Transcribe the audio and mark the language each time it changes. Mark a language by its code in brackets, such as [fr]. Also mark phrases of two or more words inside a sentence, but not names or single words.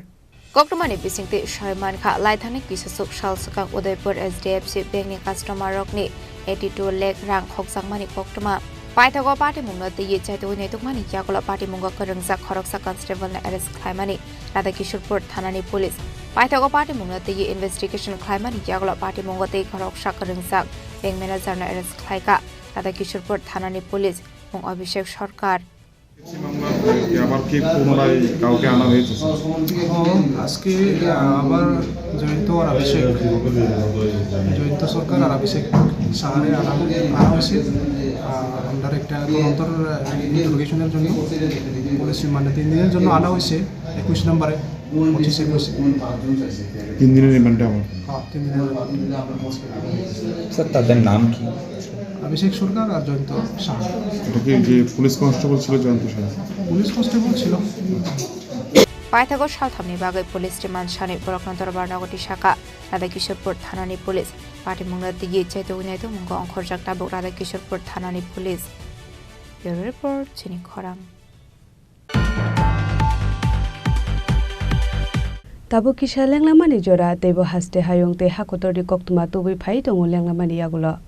[trp] Koktomani bisingte Shaiman kha laithane kisasuk salsakang Udaipur HDFC bank ni customer rokni 82 lakh rang khokjakmani koktoma paithago patimungna tiye chaitogini tukmani yakola patimungo kringjak khoroksa constable na arrest khlaimani Radhakishorpur thanani police Paithago patimungna tiye investigation khlaimani yagola patimungo tei khoroksa kringjak [en] bank manager [trp] na arrest khlaika Radhakishorpur thanani police mung Abhishek Sarkar [bn] আবার কি পুনরায় কাউকে আনা হয়েছে আজকে আবার জয়ন্ত আর অভিষেক জয়ন্ত সরকার আর অভিষেক সাহারে আনা হয়েছে আমরা একটা তদন্তর ইন্টারোগেশনের জন্য [en] police remand [bn] 3 দিনের জন্য আনা হয়েছে 21 নম্বরে 3 দিনের রিমান্ডে আমার হ্যাঁ 3 দিনের স্যার তাদের নাম কি অভিষেক সরকার আর জয়ন্ত সাহা এটা কি যে [en] police constable [bn] ছিল জয়ন্ত সাহা [en] police constable [bn] ছিল [trp] Paithago Shalthamni bagai [en] police remand [trp] shani borokno darbar nagoti shaka Radhakishorpur thanani police patimungna tiye chaitogini tumungo ongkhorjak tabok Radhakishorpur thanani police Bureau report chini khorang Tabo kisa lenglamani jora tebo haste hayong te hakotori koktuma tubi phai tongo lenglamani yagulo